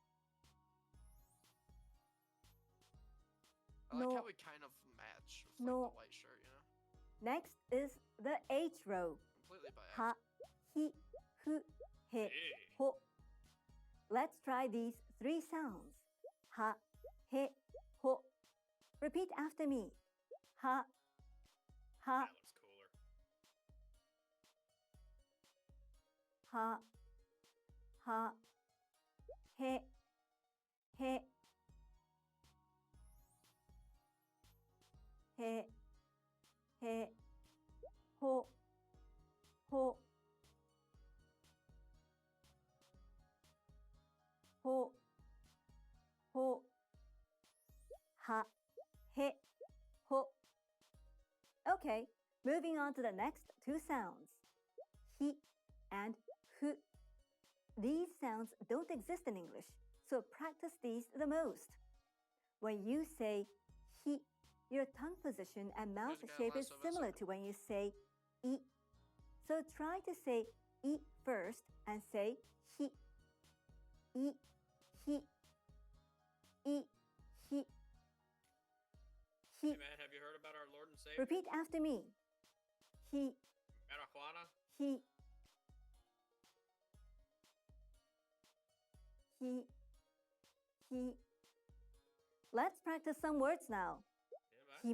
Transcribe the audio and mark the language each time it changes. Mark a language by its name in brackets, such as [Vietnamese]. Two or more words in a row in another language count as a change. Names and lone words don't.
[English] I like No. how we kind of match with like, No. the white shirt, you know? Next is the H row. Completely by Ha, accident. hi, hu, he, Hey. ho. Let's try these 3 sounds. Ha, he, ho. Repeat after me. Ha, ha, That looks cooler. ha, ha, he, he, he, he, ho, ho, ho, ho, ha, he, ho. Okay, moving on to the next 2 sounds. He and hu. These sounds don't exist in English, so practice these the most. When you say he, your tongue position and mouth Who's got shape less is of us? similar to when you say e. So try to say e first and say he. E, he. E, he. He. Hey man, have you heard about our Lord and Savior? Repeat after me. He, Marijuana? he. He. Let's practice some words now. Yeah, man.